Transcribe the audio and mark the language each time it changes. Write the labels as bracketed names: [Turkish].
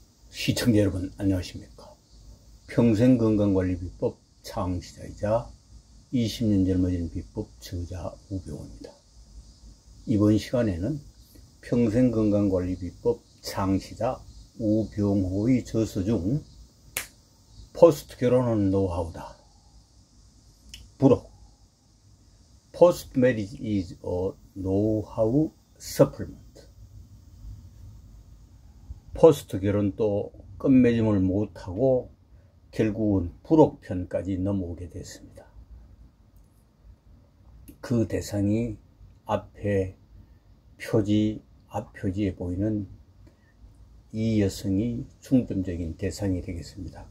[Korean] 시청자 여러분 안녕하십니까. 평생건강관리비법 창시자이자 20년 젊어지는 비법 저자 우병호입니다. 이번 시간에는 평생건강관리비법 창시자 우병호의 저서 중 포스트 결혼은 노하우다. 부록 [English] Post marriage is a know-how supplement. [Korean] 포스트 결혼도 끝맺음을 못하고 결국은 부록편까지 넘어오게 됐습니다. 그 대상이 앞에 앞표지에 보이는 이 여성이 중점적인 대상이 되겠습니다.